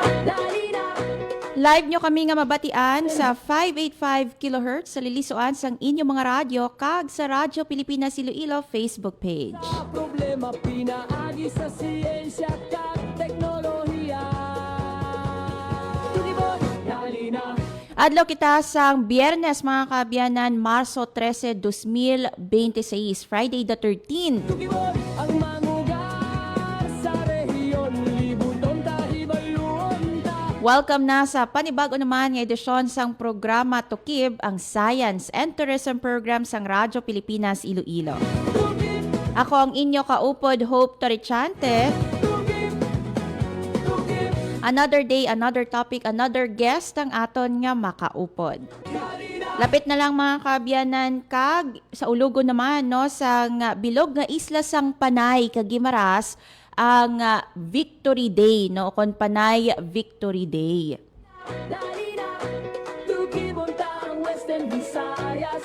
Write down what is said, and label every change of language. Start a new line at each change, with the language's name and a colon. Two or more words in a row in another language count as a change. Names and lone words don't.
Hiligaynon: Live nyo kami nga mabatian sa 585 kHz sa lilisuan sang inyong mga radyo kag sa Radyo Pilipinas Iloilo Facebook page. sa problema. Pinaagi sa siyensya at teknolohiya. Tukimon, dali na Adlaw kita sang Biyernes mga kabiyanan, Marso 13, 2026,
English: Friday the 13th.
Hiligaynon: Tukimon ang mangugar sa rehiyon. Libuton tahibayuon ta. Welcome na sa panibago naman nga edisyon sang programa Tukib, ang Science and Tourism Program sang Radyo Pilipinas Iloilo. Ako ang inyo kaupod, Hope Torichante.
English: Another day, another topic, another guest
Hiligaynon: ang aton nga makaupod. Lapit na lang mga kabiyanan kag sa ulugo naman no sang bilog nga isla sang Panay kag Guimaras ang Victory Day no kon Panay Victory Day. Dali na Tukimon ta ang Western Visayas.